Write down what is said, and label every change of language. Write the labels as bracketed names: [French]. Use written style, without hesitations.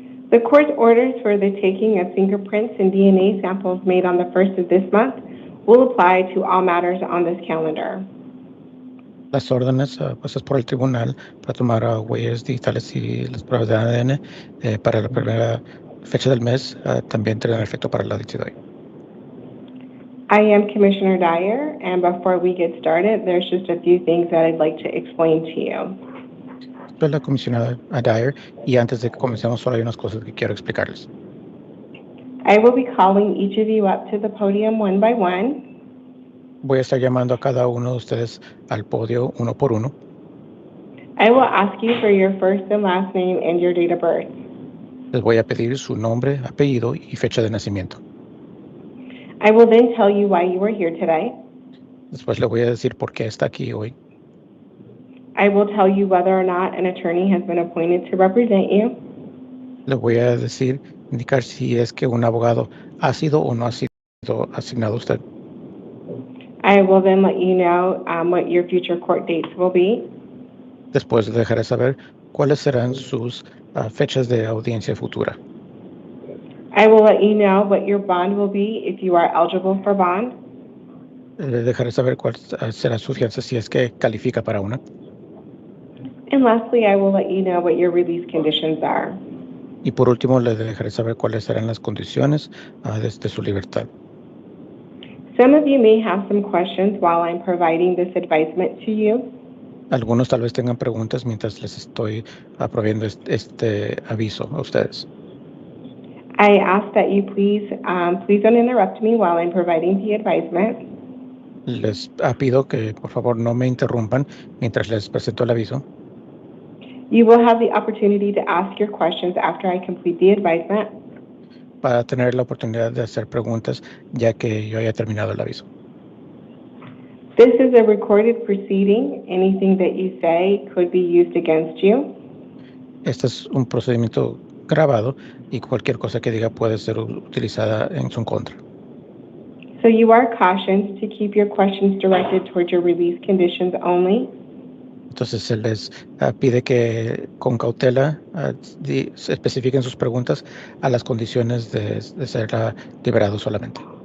[English] The court's orders for the taking of fingerprints and DNA samples made on the 1st of this month will apply to all matters on this calendar. [Spanish] Las órdenes puestas por el tribunal para tomar huellas digitales y las pruebas de ADN para la primera fecha del mes también tendrán efecto para la dicha de hoy. [English] I am Commissioner Dyer, and before we get started, there's just a few things that I'd like to explain to you. [Spanish] Soy la comisionada Dyer y antes de que comencemos solo hay unas cosas que quiero explicarles. [English] I will be calling each of you up to the podium one by one. [Spanish] Voy a estar llamando a cada uno de ustedes al podio uno por uno. [English] I will ask you for your first and last name and your date of birth. [Spanish] Les voy a pedir su nombre, apellido y fecha de nacimiento. [English] I will then tell you why you are here today. [Spanish] Después le voy a decir por qué está aquí hoy. [English] I will tell you whether or not an attorney has been appointed to represent you. [Spanish] Le voy a indicar si es que un abogado ha sido o no ha sido asignado a usted. [English] I will then let you know what your future court dates will be. [Spanish] Después le dejaré saber cuáles serán sus fechas de audiencia futura. [English] I will let you know what your bond will be if you are eligible for bond. [Spanish] Le dejaré saber cuál será su fianza si es que califica para una. [English] And lastly, I will let you know what your release conditions are. [Spanish] Y por último, le dejaré saber cuáles serán las condiciones de su libertad. [English] Some of you may have some questions while I'm providing this advisement to you. [Spanish] Algunos tal vez tengan preguntas mientras les estoy proveyendo este aviso a ustedes. [English] I ask that you please don't interrupt me while I'm providing the advisement. [Spanish] Les pido que por favor no me interrumpan mientras les presento el aviso. [English] You will have the opportunity to ask your questions after I complete the advisement. [Spanish] Para tener la oportunidad de hacer preguntas ya que yo haya terminado el aviso. [English] This is a recorded proceeding. Anything that you say could be used against you. [Spanish] Este es un procedimiento grabado y cualquier cosa que diga puede ser utilizada en su contra. [English] So you are cautioned to keep your questions directed towards your release conditions only. [Spanish] Entonces se les pide que con cautela se especifiquen sus preguntas a las condiciones de ser liberado solamente.